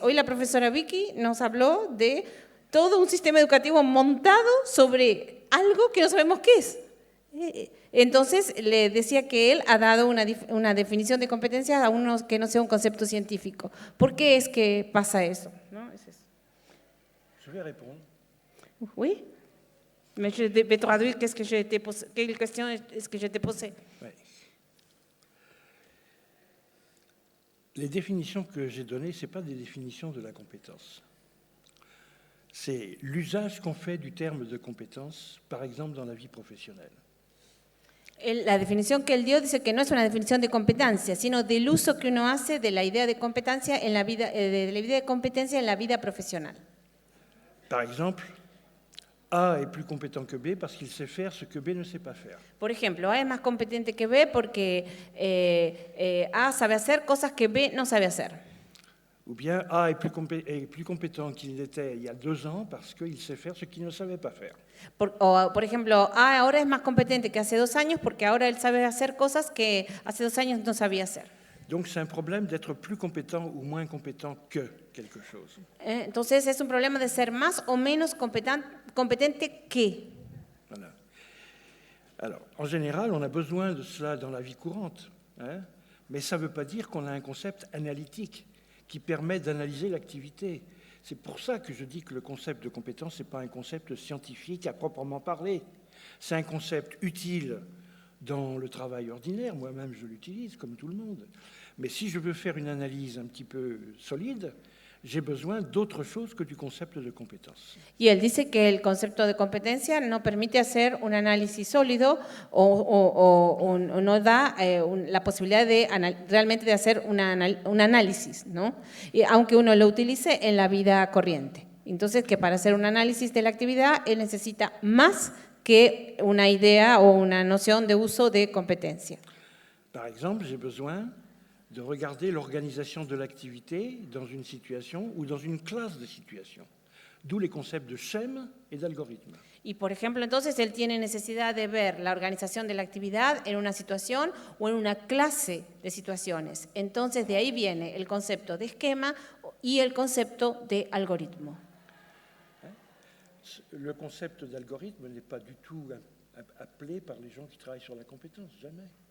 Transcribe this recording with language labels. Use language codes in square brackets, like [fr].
[es] Hoy la profesora Vicky nos habló de todo un sistema educativo montado sobre algo que no sabemos qué es. Entonces le decía que él ha dado una definición de competencias a uno que no sea un concepto científico. ¿Por qué es que pasa eso? ¿No? Es eso. [fr] Je vais répondre. Oui. Mais je vais traduire qu'est-ce que j'ai été posé, quelle question est-ce que j'ai été posée. Ouais. Les définitions que j'ai données, ce n'est pas des définitions de la compétence. C'est l'usage qu'on fait du terme de compétence, par exemple dans la vie professionnelle. [es] La definición que él dio dice que no es una definición de competencia, sino del uso que uno hace de la idea de competencia en la vida, de la idea de competencia en la vida profesional. [fr] Par exemple, A est plus compétent que B parce qu'il sait faire ce que B ne sait pas faire. [es] Por ejemplo, A es más competente que B porque A sabe hacer cosas que B no sabe hacer. [fr] Ou bien A est plus compétent qu'il l'était il y a 2 ans parce qu'il sait faire ce qu'il ne savait pas faire. [es] Por ejemplo, A ahora es más competente que hace 2 años porque ahora él sabe hacer cosas que hace 2 años no sabía hacer. [fr] Donc c'est un problème d'être plus compétent ou moins compétent que quelque chose. [es] Entonces es un problema de ser más o menos competente que. [fr] Voilà. Alors, en général, on a besoin de cela dans la vie courante, hein, mais ça ne veut pas dire qu'on a un concept analytique qui permet d'analyser l'activité. C'est pour ça que je dis que le concept de compétence, ce n'est pas un concept scientifique à proprement parler. C'est un concept utile dans le travail ordinaire, moi-même je l'utilise comme tout le monde. Mais si je veux faire une analyse un petit peu solide, j'ai besoin d'autre chose que du concept de compétence. [es] Y él dice que el concepto de competencia no permite hacer un análisis sólido o no da la posibilidad de realmente de hacer un análisis, ¿no? Y aunque uno lo utilice en la vida corriente. Entonces, que para hacer un análisis de la actividad, él necesita más que una idea o una noción de uso de competencia. [fr] Par exemple, j'ai besoin de regarder l'organisation de l'activité dans une situation ou dans une classe de situation, d'où les concepts de schème et d'algorithme. [es] Y por ejemplo, entonces él tiene necesidad de ver la organización de la actividad en una situación o en una clase de situaciones. Entonces de ahí viene el concepto de esquema y el concepto de algoritmo. [fr] Le concept d'algorithme n'est pas du tout appelé par les gens qui travaillent sur la compétence, jamais.